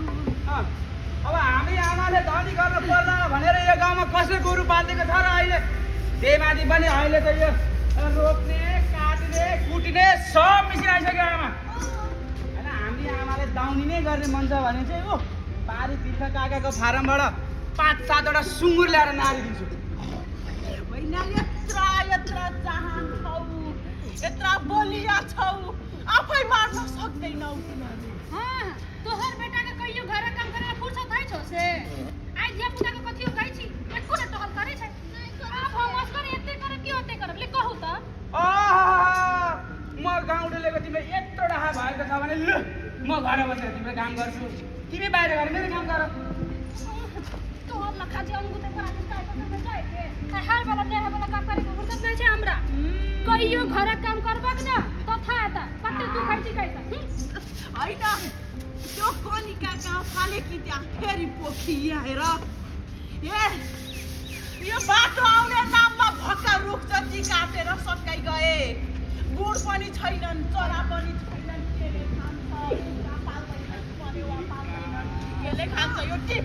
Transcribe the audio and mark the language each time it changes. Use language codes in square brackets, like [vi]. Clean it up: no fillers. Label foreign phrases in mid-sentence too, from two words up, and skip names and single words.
[ne] अब हामी आमाले धनी गर्न पर्ला भनेर यो गाउँमा कसले गोरु पाल्दिएको छ र अहिले देमाथि पनि अहिले त यो रोप्ने काट्ने कुट्ने सब मिसिन आइसक्यो आमा होइन हामी आमाले दाउनी नै गर्ने मन छ भने चाहिँ ओ बारी तीर्थ काकाको फारमबाट 5-7 वटा सुँगुर ल्याएर नारिदिन्छु। होइन यत्र चाहन छौ, यत्र बलिया छौ, आफै मार्न सक्दैनौ तिमीले। [mai] तोहर बेटाके कहियो घर काम गरेर फुर्सद है छौ से आई धिया पुताको कथि हो गई छी एको न टहल करे छै अब हम असगर एते करे कि ओते करे ले कहू त [ne] म गाउँलेको तिमीले यत्रो डाहा भएको छ भने ल म घर बसेर तिम्रो काम गर्छु, तिमी बाहिर गएर मेरो काम गर। [mai] तोहर लखा जे अंगुते पर आके काय करने जाय के हर वाला नेहा वाला काम करे फुर्सद नै छै हमरा कहियो घर काम करबाक न तथा आता कते तू खाइ छी खाइ त [ne] होइन त्यो कनिका गाउँ फाले कि त्यहाँ फेरि पोखिएर यो बाटो आउने नाममा भक्का रुख जति काटेर सकाइ गए। गुड पनि छैनन्, चरा पनि छैनन्, केले खान्छ, कुखुरा पाल्दैनन्, परेवा पाल्दैनन्, यसले खान्छ यो टिप।